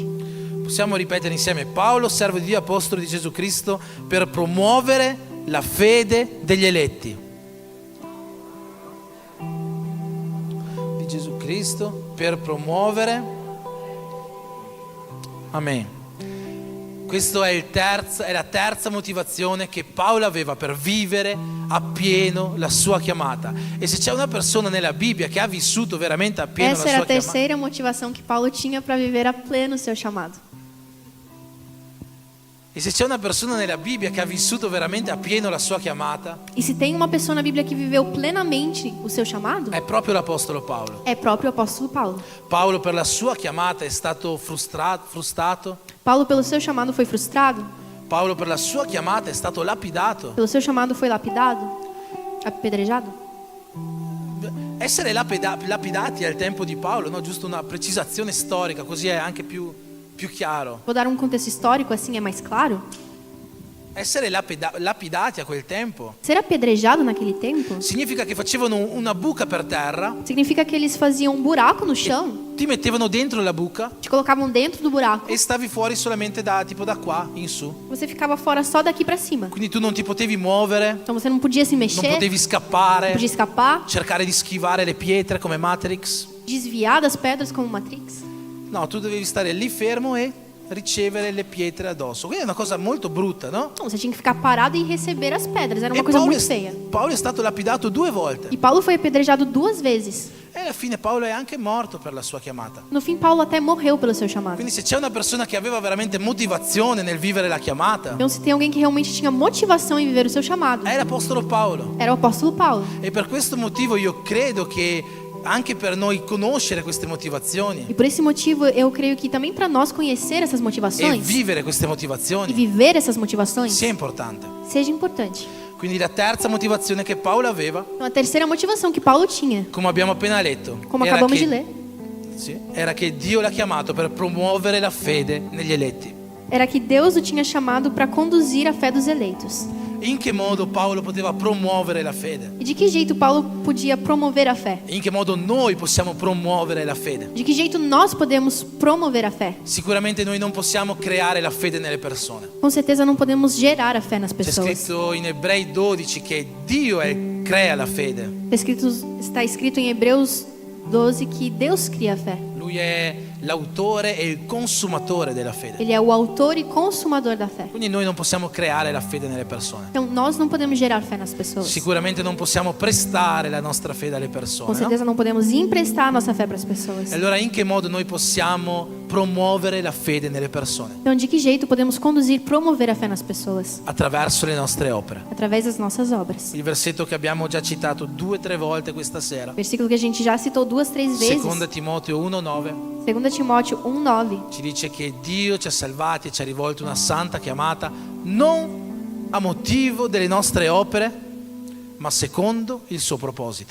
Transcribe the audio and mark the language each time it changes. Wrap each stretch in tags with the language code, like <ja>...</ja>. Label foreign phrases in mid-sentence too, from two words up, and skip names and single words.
<it>Possiamo ripetere insieme: Paolo, servo di Dio e apostolo di Gesù Cristo, per promuovere la fede degli eletti di Gesù Cristo, per promuovere. Amen. Questa è la terza motivazione che Paolo aveva per vivere appieno la sua chiamata. E se c'è una persona nella Bibbia che ha vissuto veramente appieno</it> <pt>Essa</pt> <it>la</it> <pt>era</pt> <it>sua</it> <pt>a</pt> <it>chiamata,</it> <pt>terceira motivação que Paulo tinha para viver a pleno o seu chamado.</pt> <it>e se c'è una persona nella Bibbia che ha vissuto veramente appieno la sua chiamata,</it> <pt>E se tem uma pessoa na Bíblia que viveu plenamente o seu chamado,</pt> <it>è proprio l'Apostolo Paolo.</it> <pt>é próprio o apóstolo Paulo.</pt> <it>Paolo per la sua chiamata è stato frustrato.</it> <pt>Paulo, pelo seu chamado, foi frustrado.</pt> <it>Paolo per la sua chiamata è stato lapidato.</it> <pt>Pelo seu chamado, foi lapidado, apedrejado.</pt> <it>Essere lapidati al tempo di Paolo, no? Giusto una precisazione storica, così è anche più chiaro.</it> <pt>Vou dar um contexto histórico, assim é mais claro.</pt> <it>Essere lapidati a quel tempo</it> <pt>Ser apedrejado naquele tempo</pt> <it>significa che facevano una buca per terra,</it> <pt>significa que eles faziam um buraco no chão,</pt> <it>ti mettevano dentro la buca</it> <pt>te colocavam dentro do buraco,</pt> <it>e stavi fuori solamente da qua in su.</it> <pt>você ficava fora só daqui para cima.</pt> <it>Quindi tu non ti potevi muovere,</it> <pt>Então você não podia se</pt> <it>non</it> <pt>mexer,</pt> <it>potevi</it> <pt>não</pt> <it>scappare,</it> <pt>podia escapar,</pt> <it>cercare di schivare le pietre come Matrix.</it> <pt>desviar das pedras como Matrix.</pt> <it>No, tu dovevi stare lì fermo e ricevere le pietre addosso. Quindi è una cosa molto brutta, no?</it> <pt>Então você tinha que ficar parado e receber as pedras. Era</pt> <it>E</it> <pt>uma coisa</pt> <it>Paolo</it> <pt>muito feia.</pt> <it>Paolo è stato lapidato 2 volte.</it> <pt>E Paulo foi apedrejado 2 vezes.</pt> <it>E alla fine Paolo è anche morto per la sua chiamata.</it> <pt>No fim, Paulo até morreu pelo seu chamado.</pt> <it>Quindi se c'è una persona che aveva veramente motivazione nel vivere la chiamata,</it> <pt>Então, se tem alguém que realmente tinha motivação em viver o seu chamado,</pt> <it>è l'Apostolo Paolo.</it> <pt>era o apóstolo Paulo.</pt> <it>E per questo motivo io credo che anche per noi conoscere queste</it> <pt>E</pt> <it>motivazioni</it> <pt>por esse motivo, eu creio que também para nós conhecer essas e motivações</pt> <it>vivere queste e motivazioni</it> <pt>viver essas motivações</pt> <it>sia importante.</it> <pt>seja importante.</pt> <it>Quindi la terza motivazione che Paolo aveva,</it> <pt>Então, a terceira motivação que Paulo tinha,</pt> <it>come abbiamo appena letto,</it> <pt>como</pt> <it>era</it> <pt>acabamos de</pt> <it>che,</it> <pt>ler,</pt> <it>sì, era che Dio l'ha chiamato per promuovere la fede negli eletti.</it> <pt>era que Deus o tinha chamado para conduzir a fé dos eleitos.</pt> <it>In che modo Paolo poteva promuovere la fede?</it> <pt>E de que jeito Paulo podia promover a fé?</pt> <it>In che modo noi possiamo promuovere la fede?</it> <pt>De que jeito nós podemos promover a fé?</pt> <it>Sicuramente noi non possiamo creare la fede nelle persone.</it> <pt>Com certeza não podemos gerar a fé nas</pt> <it>C'è</it> <pt>pessoas.</pt> <it>scritto in Ebrei 12 che Dio crea la fede.</it> <pt>Está escrito em Hebreus 12 que Deus cria a fé.</pt> <it>Lui è l'autore e il consumatore della fede.</it> <pt>Ele é o autor e consumador da fé.</pt> <it>Quindi noi non possiamo creare la fede nelle persone.</it> <pt>Então nós não podemos gerar fé nas pessoas.</pt> <it>Sicuramente non possiamo prestare la nostra fede alle</it> <pt>Com</pt> <it>persone, no?</it> <pt>certeza não podemos emprestar a nossa fé para as pessoas.</pt> <it>E allora in che modo noi possiamo promuovere la fede nelle persone?</it> <pt>Então de que jeito podemos conduzir, promover a fé nas pessoas?</pt> <it>Attraverso le nostre opere.</it> <pt>Através das nossas obras.</pt> <it>Il versetto che abbiamo già citato 2 o 3 volte questa sera.</it> <pt>Versículo que a gente já citou 2, 3 vezes.</pt> <it>2 Timoteo 1,9</it> <pt>2 Timóteo 1:9.</pt> <it>ci dice che Dio ci ha salvati e ci ha rivolto una santa chiamata non a motivo delle nostre opere, ma secondo il suo proposito.</it>